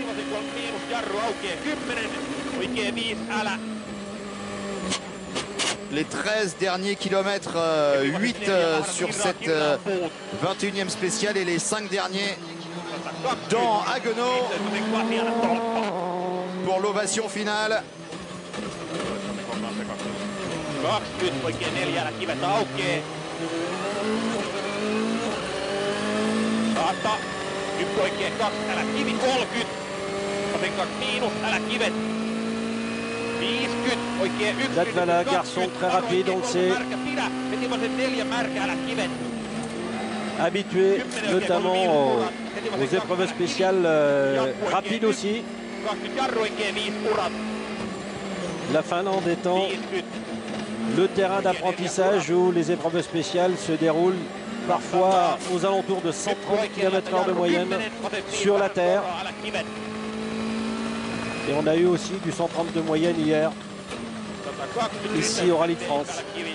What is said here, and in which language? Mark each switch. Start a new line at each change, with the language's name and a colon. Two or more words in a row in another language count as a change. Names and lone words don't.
French: Les 13 derniers kilomètres, 8 sur cette 21e spéciale et les 5 derniers dans Haguenau pour l'ovation finale.
Finnish: 20 oikein neljällä kivet aukeaa. Saata. 1 oikein 2, älä kivi 30. Vasen 2 miinus, älä kivet. 50 oikein 1.
French: Latvala, garçon très rapide, on le sait.
Finnish: Pidä, heti vasen 4 märkä, älä kivet.
French: Habitué notamment aux épreuves spéciales rapides aussi.
Finnish: 20 jarru oikein 5 urat.
French: La Finlande étant le terrain d'apprentissage où les épreuves spéciales se déroulent parfois aux alentours de 130 km/h de moyenne sur la terre. Et on a eu aussi du 130 de moyenne hier, ici au Rallye de France.